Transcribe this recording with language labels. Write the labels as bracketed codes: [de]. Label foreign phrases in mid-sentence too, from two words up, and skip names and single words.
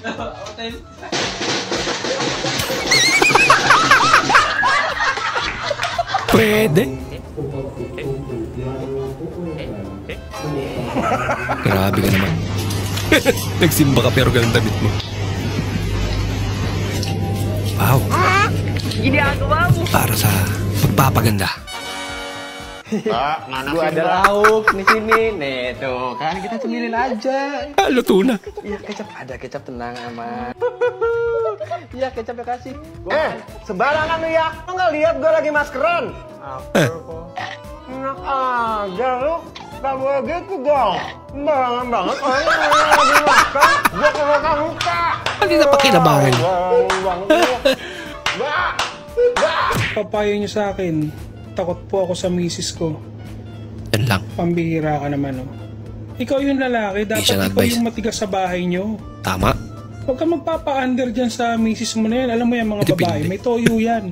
[tl] Pwede. Grabe ka naman. Nagsimba ka pero ganun damit mo. Wow. Ginagawa mo. Para sa pagpapaganda. [id] Gua ada lauk di sini. Nih tuh, kan kita cemilin aja. [tl] Luto na. [id] Iya, kecap ada kecap, tenang aman. Iya, kecap ya kasih. Sembarangan lu ya. Lu nggak lihat gue lagi maskeran? Enak aja lu. Gak boleh gitu dong. Sembarangan banget. Orang lagi makan. Gue ke muka. [tl] Hindi na pakinabangan. Papayo niyo sa akin, takot po ako sa misis ko. Yan lang. Pambihira ka naman, oh. Ikaw yung lalaki, dapat ikaw yung matigas sa bahay niyo. Tama. Huwag ka magpapa-under dyan sa misis mo na yan. Alam mo yan mga babae, may toyo yan.